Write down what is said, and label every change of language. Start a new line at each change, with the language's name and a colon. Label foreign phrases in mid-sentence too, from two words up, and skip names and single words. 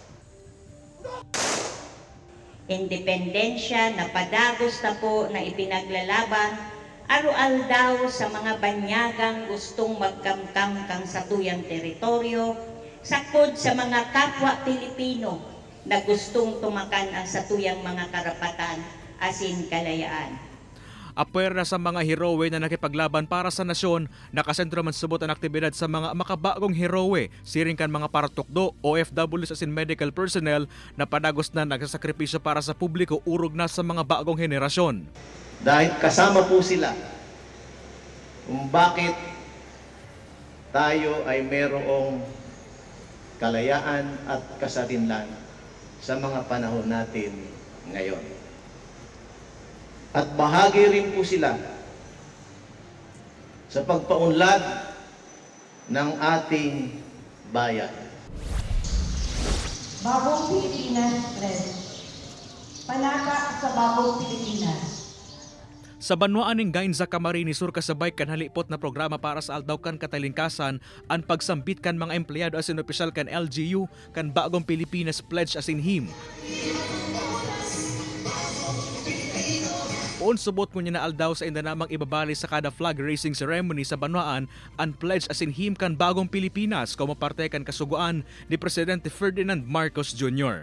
Bikol: Independensya na padagos na po na ipinaglalaban, arual daw sa mga banyagang gustong magkamkam kang satuyang teritoryo, sakod sa mga kapwa Pilipino na gustong tumakan ang satuyang mga karapatan asin kalayaan. Apwer na sa mga heroe na nakipaglaban para sa nasyon, nakasentro man subot ang aktibidad sa mga makabagong heroe, siring kan mga paratukdo, OFWs asin
English: medical personnel
Bikol: na padagos na nagsasakripisyo para sa publiko urog na sa mga bagong henerasyon.
Filipino: Dahil kasama po sila kung bakit tayo ay merong kalayaan at kasarinlan sa mga panahon natin ngayon. At bahagi rin po sila sa pagpaunlad ng ating bayan. Bagong Pilipinas Trend.
Bikol: Panaka sa Bagong Pilipinas. Sa banwaan ng gain sa Camarines Sur kasabay kan halipot na programa para sa aldaw kan katalingkasan ang pagsambit kan mga empleyado asin opisyal kan LGU kan Bagong Pilipinas Pledge asin hymn. Poon subot ko niya na aldaw sa inda namang ibabali sa kada
English: flag raising ceremony
Bikol: sa banwaan ang pledge asin hymn kan Bagong Pilipinas como parte kan kasuguan ni Presidente Ferdinand Marcos Jr.